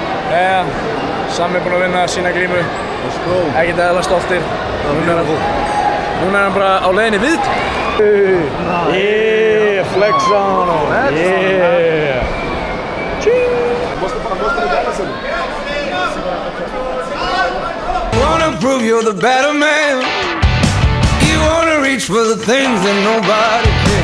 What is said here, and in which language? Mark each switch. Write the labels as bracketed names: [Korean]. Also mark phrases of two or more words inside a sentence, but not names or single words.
[Icelandic] Sami er búinn að vinna sína glímu. [English] Let's go. [Icelandic] Ekkert eðlilega stoltir. Núna er hann bara á leiðinni viðtal. [English] Yeah, flex on him. Yeah. Wanna prove you're the better man. You wanna reach for the things that nobody can.